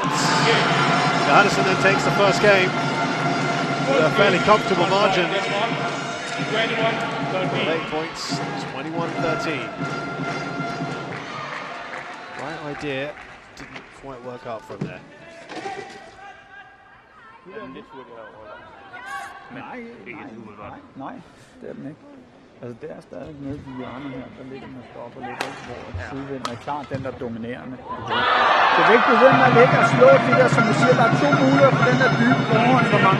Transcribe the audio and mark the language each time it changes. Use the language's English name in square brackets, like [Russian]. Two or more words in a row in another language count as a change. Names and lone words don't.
[English] Johannesson then takes the first game with a fairly comfortable margin. 8 points, 21-13. Right idea, didn't quite work out from there. [Danish] Nej, det er den ikke. Altså der er stadig nede i hjørnet her, der ligger man stopper lidt, hvor sidevinden er klart den der dominerende. Det er vigtigt, at man ligger og slår de der, som du siger, der er 2 muligheder for den der dybe forhånd, hvor mange.